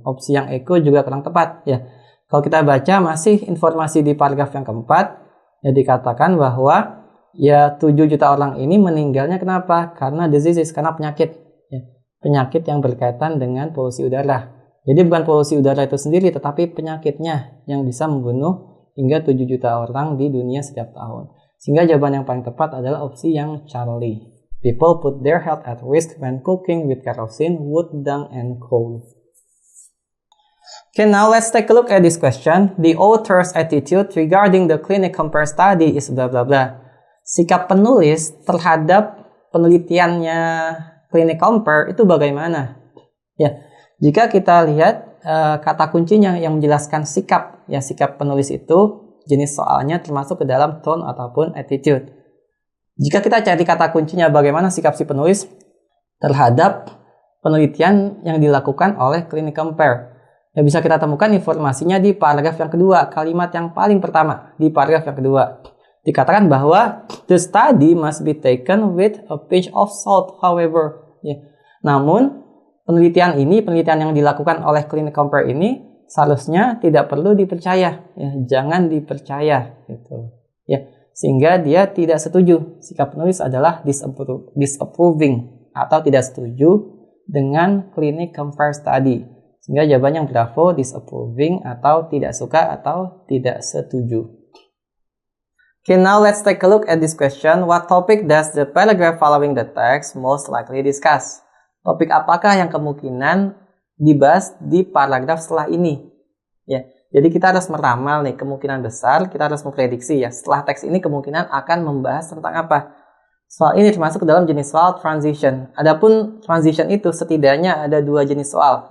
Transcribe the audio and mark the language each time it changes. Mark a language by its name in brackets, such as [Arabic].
[Indonesian] Opsi yang Eko juga kurang tepat ya. Kalau kita baca masih informasi di paragraf yang keempat, ya dikatakan bahwa ya 7 juta orang ini meninggalnya kenapa? Karena diseases, karena penyakit. Ya. Penyakit yang berkaitan dengan polusi udara. Jadi bukan polusi udara itu sendiri, tetapi penyakitnya yang bisa membunuh hingga 7 juta orang di dunia setiap tahun. Sehingga jawaban yang paling tepat adalah opsi yang Charlie. [English] People put their health at risk when cooking with kerosene, wood, dung, and coal. Okay, now let's take a look at this question. The author's attitude regarding the clinic compare study is blah blah blah. [Indonesian] Sikap penulis terhadap penelitiannya clinic compare itu bagaimana? Ya, jika kita lihat kata kuncinya yang menjelaskan sikap, ya sikap penulis itu jenis soalnya termasuk ke dalam tone ataupun attitude. Jika kita cari kata kuncinya bagaimana sikap si penulis terhadap penelitian yang dilakukan oleh clinic compare, ya bisa kita temukan informasinya di paragraf yang kedua, kalimat yang paling pertama di paragraf yang kedua. Dikatakan bahwa [English] the study must be taken with a pinch of salt, however. [Indonesian] Ya. Namun penelitian yang dilakukan oleh clinic compare ini seharusnya tidak perlu dipercaya, ya, jangan dipercaya, gitu. Ya. Sehingga dia tidak setuju. Sikap penulis adalah disapproving atau tidak setuju dengan clinic compare study. Sehingga jawabannya bravo, disapproving atau tidak suka atau tidak setuju. [English] Okay, now let's take a look at this question. What topic does the paragraph following the text most likely discuss? [Indonesian] Topik apakah yang kemungkinan dibahas di paragraf setelah ini? Ya. Jadi kita harus meramal nih, kemungkinan besar kita harus memprediksi ya. Setelah teks ini kemungkinan akan membahas tentang apa. Soal ini termasuk ke dalam jenis soal transition. Adapun transition itu setidaknya ada 2 jenis soal.